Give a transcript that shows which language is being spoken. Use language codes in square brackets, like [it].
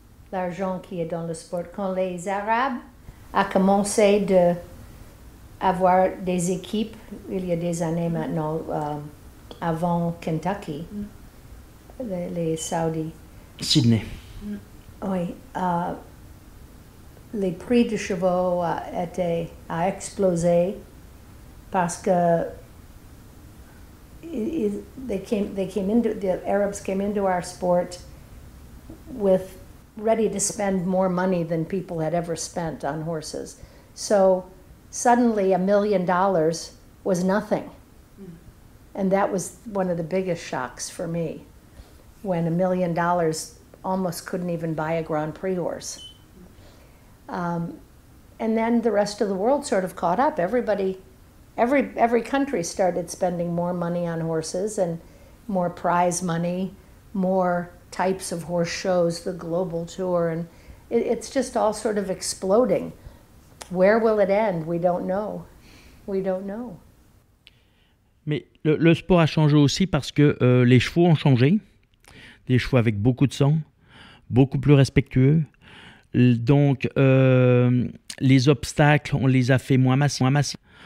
[fr] L'argent qui est dans le sport. Quand les Arabes ont commencé avoir des équipes, il y a des années maintenant, avant Kentucky, les Saoudis. Sydney. Oui. Les prix de chevaux a explosé parce que [en] the Arabs came into our sport with ready to spend more money than people had ever spent on horses. So suddenly $1 million was nothing. And that was one of the biggest shocks for me, when $1 million almost couldn't even buy a Grand Prix horse. And then the rest of the world sort of caught up. Every country started spending more money on horses and more prize money, more types of horse shows, the global tour, and it's just all sort of exploding. Where will it end? We don't know. We don't know. [fr] Mais le sport a changé aussi parce que les chevaux ont changé. Des chevaux avec beaucoup de sang, beaucoup plus respectueux. Donc, les obstacles, on les a fait moins massifs.